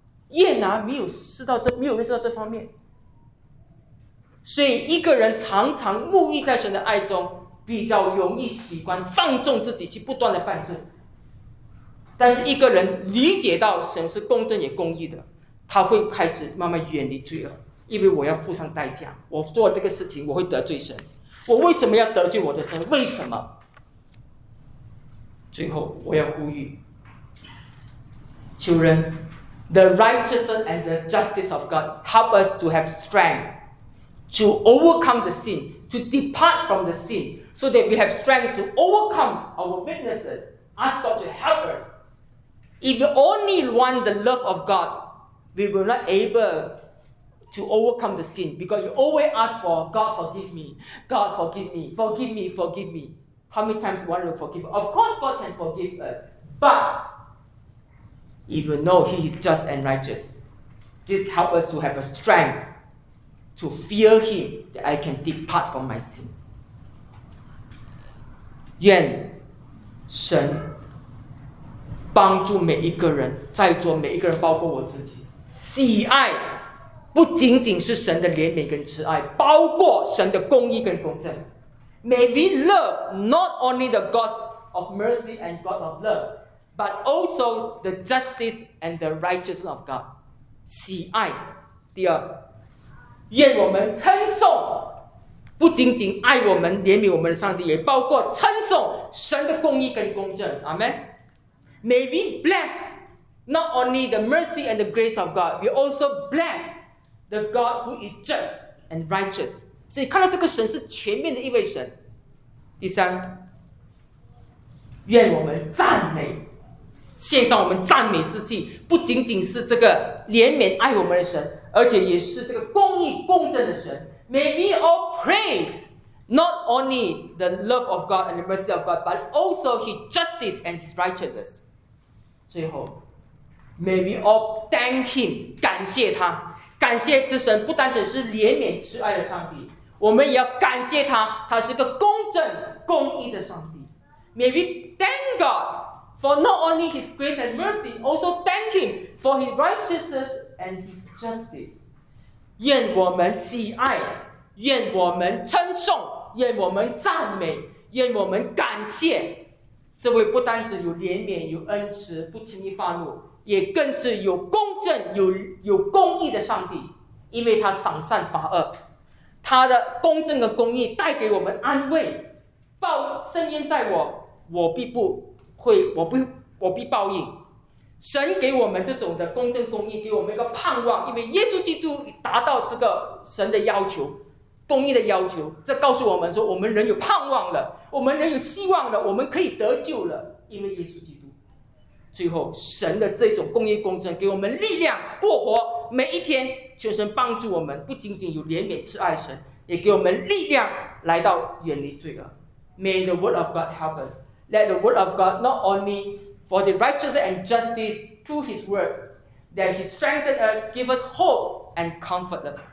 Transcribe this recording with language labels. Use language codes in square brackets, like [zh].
[zh] 叶拿没有认识到这方面。所以一个人常常沐浴在神的爱中，比较容易习惯放纵自己去不断的犯罪。但是一个人理解到神是公正也公义的，他会开始慢慢远离罪恶，因为我要付上代价，我做这个事情我会得罪神，我为什么要得罪我的神？为什么？最后我要呼吁 [en] children， The righteousness and the justice of God help us to have strength to overcome the sin, to depart from the sin, so that we have strength to overcome our weaknesses. Ask God to help us. If we only want the love of God, we will not able to overcome the sin, because you always ask for God, forgive me, God, forgive me, forgive me, forgive me. How many times do you want to forgive? Of course God can forgive us, but if you know He is just and righteous, this helps us to have a strength to fear Him, that I can depart from my sin. [zh] 愿神帮助每一个人，在座每一个人，包括我自己，喜爱不仅仅是神的怜悯跟慈爱，包括神的公义跟公正。 [en] May we love not only the God of mercy and God of love, but also the justice and the righteousness of God. [zh] 喜爱。第二，愿我们称颂，不仅仅爱我们、怜悯我们的上帝，也包括称颂神的公义跟公正。 [en] Amen. May we bless not only the mercy and the grace of God, we also bless the God who is just and righteous. [zh] 所以看到这个神是全面的一位神。第三，愿我们赞美，献上我们赞美之祭，不仅仅是这个怜悯爱我们的神，而且也是这个公义公正的神。 [en] May we all praise not only the love of God and the mercy of God, but also His justice and His righteousness. [zh] 最后， [en] May we all thank Him, [zh] 感谢他，感谢这神不单只是怜悯慈爱的上帝，我们也要感谢他，他是个公正公义的上帝。 [en] May we thank GodFor not only His grace and mercy, also thank Him for His righteousness and His justice. [zh] 愿我们喜爱，愿我们称颂，愿我们赞美，愿我们感谢这位不单只有怜悯、有恩慈、不轻易发怒，也更是有公正、有公义的上帝。因为他赏善罚恶，他的公正的公义带给我们安慰。报深渊在我，我必不会，我必报应。神给我们这种的公正公义，给我们一个盼望，因为耶稣基督达到这个神的要求，公义的要求，这告诉我们说，我们人有盼望了，我们人有希望了，我们可以得救了，因为耶稣基督。最后，神的这种公义公正给我们力量过活每一天，求神帮助我们，不仅仅有怜悯慈爱神，也给我们力量来到远离罪恶。 [en] May the word of God help us. Let the word of God not only for the righteousness and justice through His word, that He strengthen us, give us hope and comfort us.